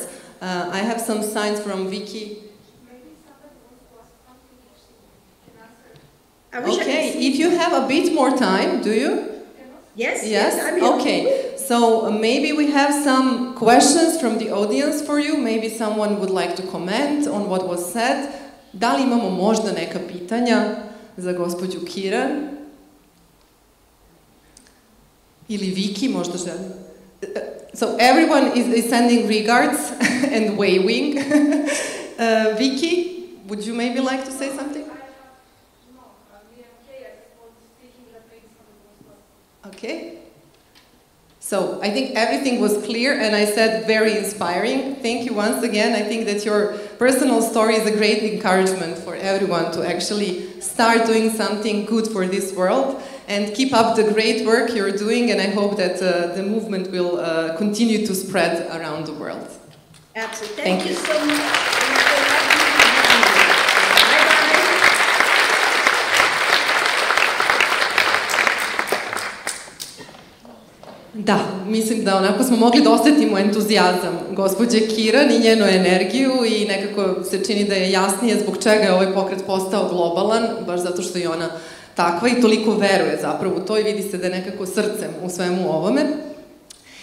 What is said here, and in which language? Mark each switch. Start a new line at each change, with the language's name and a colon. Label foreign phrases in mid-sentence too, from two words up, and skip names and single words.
English: I have some signs from Vicky. Okay, if you have a bit more time, do you? Yes. Yes? Okay, so maybe we have some questions from the audience for you. Maybe someone would like to comment on what was said.
Serbian: Da li imamo možda neka pitanja za gospođu Kiran? Ili Viki možda želi?
English: So everyone is sending regards and waving. Vicky, would you maybe like to say something? Okay. So I think everything was clear and I said very inspiring. Thank you once again. I think that your personal story is a great encouragement for everyone to actually start doing something good for this world and keep up the great work you're doing, and I hope that the movement will continue to spread around the world. Absolutely. Thank you so much.
Serbian: Da, mislim da onako smo mogli da osetimo entuzijazam gospođe Kiran i njenu energiju i nekako se čini da je jasnije zbog čega je ovaj pokret postao globalan, baš zato što je ona takva i toliko veruje zapravo u to i vidi se da je nekako srcem u svemu ovome.